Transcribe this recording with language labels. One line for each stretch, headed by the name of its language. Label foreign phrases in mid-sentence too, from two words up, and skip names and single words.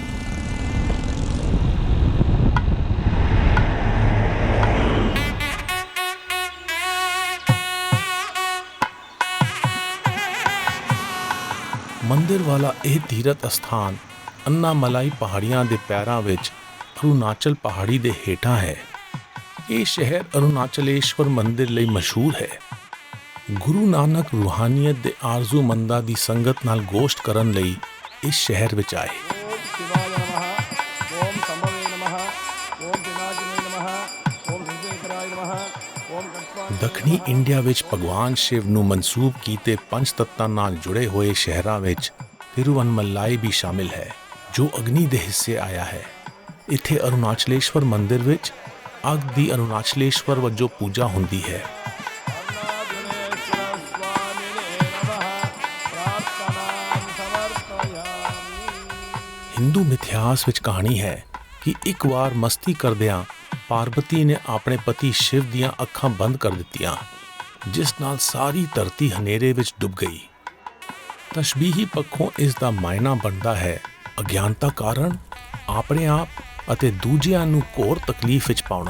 Punjabi: ਮੰਦਿਰ ਵਾਲਾ ਇਹ ਤੀਰਥ ਅਸਥਾਨ ਅੰਨਾਮਲਾਈ ਪਹਾੜੀਆਂ ਦੇ ਪੈਰਾਂ ਵਿੱਚ ਅਰੁਣਾਚਲ ਪਹਾੜੀ ਦੇ ਹੇਠਾਂ ਹੈ। ਇਹ ਸ਼ਹਿਰ ਅਰੁਣਾਚਲੇਸ਼ਵਰ ਮੰਦਿਰ ਲਈ ਮਸ਼ਹੂਰ ਹੈ। ਗੁਰੂ ਨਾਨਕ ਰੂਹਾਨੀਅਤ ਦੇ ਆਰਜ਼ੂਮੰਦਾਂ ਦੀ ਸੰਗਤ ਨਾਲ ਗੋਸ਼ਟ ਕਰਨ ਲਈ ਇਸ ਸ਼ਹਿਰ ਵਿੱਚ ਆਏ।
Sanskrit: ओम शिवाय नमः, ओम संभवे नमः, ओम पिनाकिने नमः, ओम सिद्धेश्वराय नमः, ओम कत्वाय
Punjabi: ਦੱਖਣੀ ਇੰਡੀਆ ਵਿੱਚ ਭਗਵਾਨ ਸ਼ਿਵ ਨੂੰ ਮਨਸੂਬ ਕੀਤੇ ਪੰਜ ਤੱਤਾਂ ਨਾਲ ਜੁੜੇ ਹੋਏ ਸ਼ਹਿਰਾਂ ਵਿੱਚ ਤਿਰੂਵਨਮਲਾਈ ਵੀ ਸ਼ਾਮਿਲ ਹੈ, ਜੋ ਅਗਨੀ ਦੇ ਹਿੱਸੇ ਆਇਆ ਹੈ। ਇੱਥੇ ਅਰੁਣਾਚਲੇਸ਼ਵਰ ਮੰਦਿਰ ਵਿੱਚ ਅੱਗ ਦੀ ਅਰੁਣਾਚਲੇਸ਼ਵਰ ਵਜੋਂ ਪੂਜਾ ਹੁੰਦੀ ਹੈ।
Sanskrit: अन्नादिनेश्वर स्वामिने नमः, प्रार्थनां समर्पयामि।
Punjabi: ਹਿੰਦੂ ਮਿਥਿਹਾਸ ਵਿੱਚ ਕਹਾਣੀ ਹੈ ਕਿ ਇੱਕ ਵਾਰ ਮਸਤੀ ਕਰਦਿਆਂ ਪਾਰਬਤੀ ਨੇ ਆਪਣੇ ਪਤੀ ਸ਼ਿਵ ਦੀਆਂ ਅੱਖਾਂ ਬੰਦ ਕਰ ਦਿੱਤੀਆਂ, ਜਿਸ ਨਾਲ ਸਾਰੀ ਧਰਤੀ ਹਨੇਰੇ ਵਿੱਚ ਡੁੱਬ ਗਈ। ਤਸ਼ਬੀਹੀ ਪੱਖੋਂ ਇਸ ਦਾ ਮਾਇਨਾ ਬਣਦਾ ਹੈ ਅਗਿਆਨਤਾ ਕਾਰਨ ਆਪਣੇ ਆਪ ਅਤੇ ਦੂਜਿਆਂ ਨੂੰ ਘੋਰ ਤਕਲੀਫ ਵਿੱਚ ਪਾਉਣਾ।